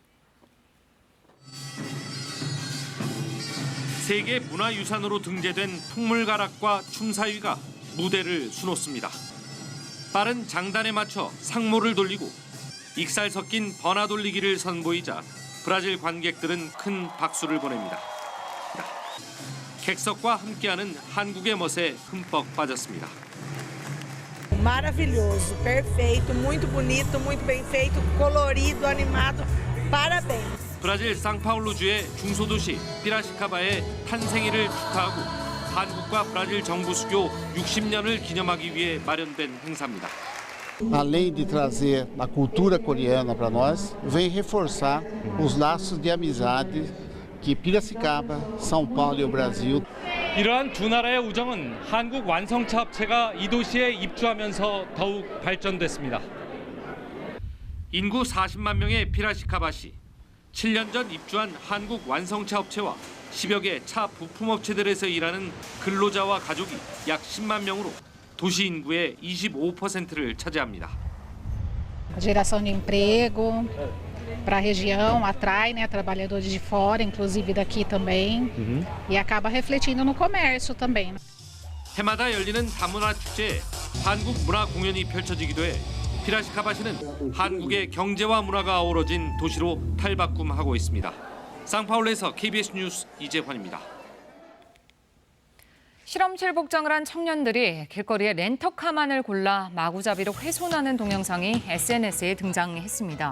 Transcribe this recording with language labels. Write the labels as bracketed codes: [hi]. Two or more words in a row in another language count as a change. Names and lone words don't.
[ko] 세계 문화유산으로 등재된 풍물가락과 춤사위가 무대를 수놓습니다. 빠른 장단에 맞춰 상모를 돌리고 익살 섞인 버나 돌리기를 선보이자 브라질 관객들은 큰 박수를 보냅니다. 객석과 함께하는 한국의 멋에 흠뻑 빠졌습니다. [pt] Maravilhoso, perfeito, muito bonito, muito bem feito, colorido, animado. Parabéns. [ko] 브라질 상파울루주의 중소도시 피라시카바의 탄생일을 축하하고 한국과 브라질 정부 수교 60년을 기념하기 위해 마련된 행사입니다. [pt] Além de trazer a cultura coreana para nós, vem reforçar os laços de amizade que Piracicaba, São Paulo e o Brasil. [ko] 이러한 두 나라의 우정은 한국 완성차 업체가 이 도시에 입주하면서 더욱 발전됐습니다. 인구 40만 명의 피라시카바시. 7년 전 입주한 한국 완성차 업체와 10여 개 차 부품업체들에서 일하는 근로자와 가족이 약 10만 명으로 도시 인구의 25%를 차지합니다. [pt] Geração de emprego, para a região, atrai, né, trabalhadores de fora, inclusive daqui também, e acaba refletindo no comércio também. [ko] 해마다 열리는 다문화 축제에 한국 문화 공연이 펼쳐지기도 해 피라시카바시는 한국의 경제와 문화가 어우러진 도시로 탈바꿈하고 있습니다. 상파울루에서 KBS 뉴스 이재환입니다. 실험실 복장을 한 청년들이 길거리에 렌터카만을 골라 마구잡이로 훼손하는 동영상이 SNS에 등장했습니다.